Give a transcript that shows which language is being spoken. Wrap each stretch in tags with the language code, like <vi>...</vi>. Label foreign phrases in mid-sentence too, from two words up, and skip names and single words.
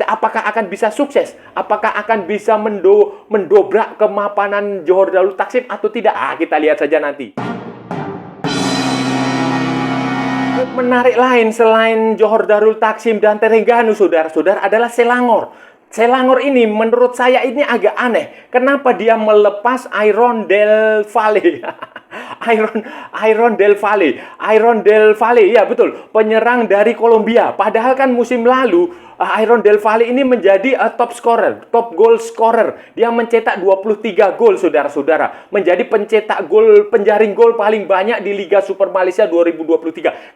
<id>Apakah akan bisa sukses? Apakah akan bisa mendobrak kemapanan Johor Darul Taksim atau tidak? Ah, kita lihat saja nanti. Menarik lain selain Johor Darul Taksim dan Terengganu, saudara-saudara, adalah Selangor. Selangor ini menurut saya ini agak aneh. Kenapa dia melepas Iron Del Valle? Iron Del Valle. Iron Del Valle, ya betul. Penyerang dari Kolombia. Padahal kan musim lalu Iron Del Valle ini menjadi</id> <en>top scorer, top goal scorer.</en> <id>Dia mencetak 23 gol, saudara-saudara. Menjadi penjaring gol paling banyak di Liga Super Malaysia 2023.</id>